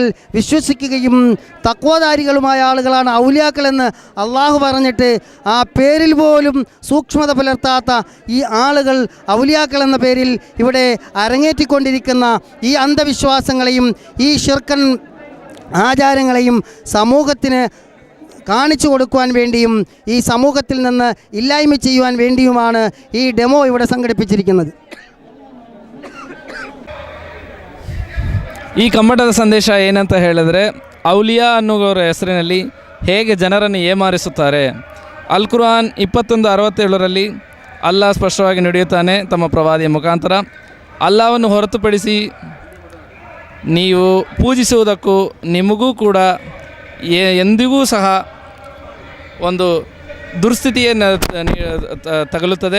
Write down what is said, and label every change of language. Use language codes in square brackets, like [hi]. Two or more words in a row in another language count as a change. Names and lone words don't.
[ml] വിശ്വസിക്കുകയും തഖ്വധാരികളുമായ ആളുകളാണ് ഔലിയാക്കൾ എന്ന് അള്ളാഹു പറഞ്ഞിട്ട് ആ പേരിൽ പോലും സൂക്ഷ്മത പുലർത്താത്ത ഈ ആളുകൾ ഔലിയാക്കൾ എന്ന പേരിൽ ഇവിടെ അരങ്ങേറ്റിക്കൊണ്ടിരിക്കുന്ന ഈ അന്ധവിശ്വാസങ്ങളെയും ഈ ശിർക്കൻ ആചാരങ്ങളെയും സമൂഹത്തിന് കാണിച്ചു കൊടുക്കുവാൻ വേണ്ടിയും ഈ സമൂഹത്തിൽ നിന്ന് ഇല്ലായ്മ ചെയ്യുവാൻ വേണ്ടിയുമാണ് ഈ ഡെമോ ഇവിടെ ಸಂಘಟಿಸಿರುತ್ತದೆ. [kn] ಈ ಕಮ್ಮಟದ ಸಂದೇಶ ಏನಂತ ಹೇಳಿದ್ರೆ, ಔಲಿಯಾ ಅನ್ನೋರ ಹೆಸರಿನಲ್ಲಿ ಹೇಗೆ ಜನರನ್ನು ಏಮಾರಿಸುತ್ತಾರೆ. ಅಲ್ ಕುರ್ಆನ್ 21:67ರಲ್ಲಿ ಅಲ್ಲಾ ಸ್ಪಷ್ಟವಾಗಿ ನುಡಿಯುತ್ತಾನೆ ತಮ್ಮ ಪ್ರವಾದಿಯ ಮುಖಾಂತರ, ಅಲ್ಲಾವನ್ನು ಹೊರತುಪಡಿಸಿ ನೀವು ಪೂಜಿಸುವುದಕ್ಕೂ ನಿಮಗೂ ಕೂಡ ಎಂದಿಗೂ ಸಹ ಒಂದು ದುರ್ಸ್ಥಿತಿಯನ್ನು ತಗಲುತ್ತದೆ.